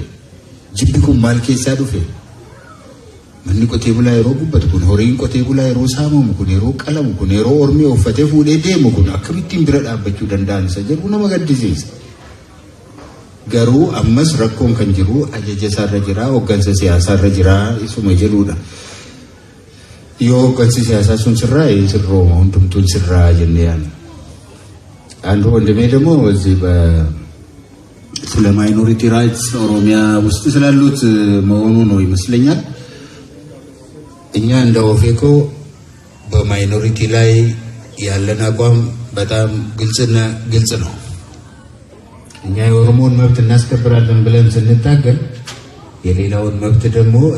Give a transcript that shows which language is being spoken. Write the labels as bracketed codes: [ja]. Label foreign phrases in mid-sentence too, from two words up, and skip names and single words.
[om] Jibbi kun maal keessaa dhufe? Manni qotee bulaa yeroo gubbatu kun, horiin qotee bulaa yeroo saamamu kun, yeroo qalamu kun, yeroo ormi uffatee fuudhee deemu kun akkamittiin bira dhaabbachuu danda'an isa jedhu nama gaddisiisa. Garuu ammas rakkoon kan jiru ajaja isaarra jira, hooggansa siyaasaarra jira isuma jedhudha. Yoo hooggansi siyaasaa sun sirraa'e sirrooma hundumtuun sirraa jennee yaadna. [am] አንዱ ወንድሜ ደግሞ እዚህ ስለ [en] minority rights [am] ኦሮሚያ ውስጥ ስላሉት መሆኑ ነው ይመስለኛል። እኛ እንደ ኦፌኮ በማይኖሪቲ ላይ ያለን አቋም በጣም ግልጽ ነው። እኛ የኦሮሞን መብት እናስከብራለን ብለን ስንታገል የሌላውን መብት ደግሞ